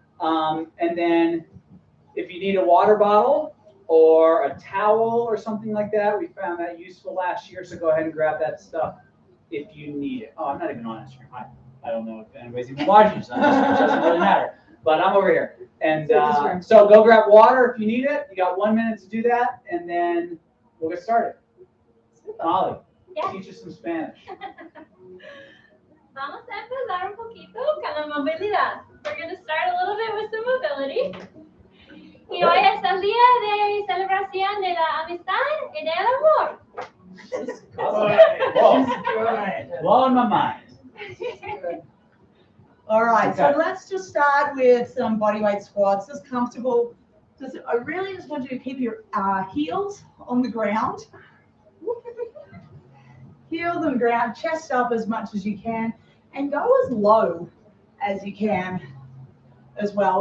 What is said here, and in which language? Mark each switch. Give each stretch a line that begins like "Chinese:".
English: And then if you need a water bottle or a towel or something like that, we found that useful last year. So go ahead and grab that stuff if you need it. Oh, I'm not even on Instagram. I don't know if anybody's even watching, so it doesn't really matter. But I'm over here. And so go grab water if you need it. You got 1 minute to do that, and then we'll get started. Molly, teach us some Spanish.
Spanish: Vamos a empezar un poquito con la movilidad.
English: We're going to start a little bit with some mobility.
Spanish: Y hoy es el día de celebración de la amistad y del amor.
English: Blowing my mind. All right, Okay. so let's just start with some bodyweight squats. Just comfortable. I really just want you to keep your heels on the ground. Heels on the ground, chest up as much as you can, and go as low as you can as well.